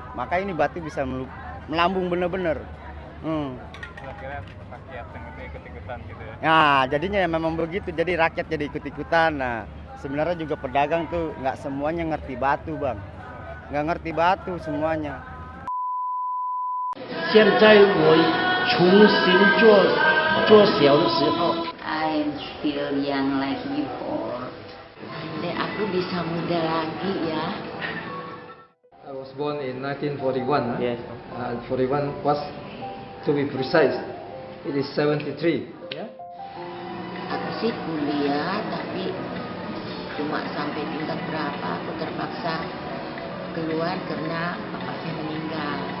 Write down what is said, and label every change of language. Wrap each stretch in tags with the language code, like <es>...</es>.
<id>Maka ini batu bisa melambung bener-bener. Kira-kira rakyat yang itu ikut-ikutan gitu ya? Nah jadinya ya memang begitu, jadi rakyat jadi ikut-ikutan. Nah sebenarnya juga pedagang tuh nggak semuanya ngerti batu Bang, nggak ngerti batu semuanya.</id> <zh>现在我重新做小的时候</zh> <en>I'm still young like before.</en> <id>Dan aku bisa muda lagi ya.</id> <en>I was born in 1941. Yes. 41 was, to be precise, it is 73. Yeah.</en> <id>Aku sih kuliah tapi cuma sampai tingkat berapa aku terpaksa keluar karena bapak saya meninggal.</id>